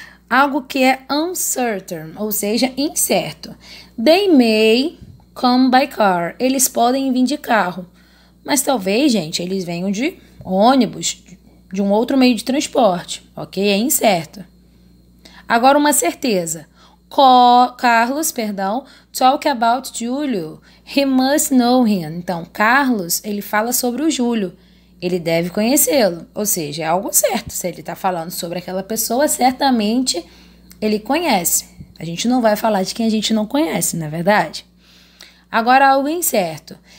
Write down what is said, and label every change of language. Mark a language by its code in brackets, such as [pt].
[pt] Algo que é uncertain, ou seja, incerto. [en] They may come by car. [pt] Eles podem vir de carro. Mas talvez, gente, eles venham de ônibus, de um outro meio de transporte, ok? É incerto. Agora, uma certeza. [en] Carlos, talk about Júlio. He must know him. [pt] Então, Carlos, ele fala sobre o Júlio. Ele deve conhecê-lo. Ou seja, é algo certo. Se ele está falando sobre aquela pessoa, certamente ele conhece. A gente não vai falar de quem a gente não conhece, não é verdade? Agora, algo incerto.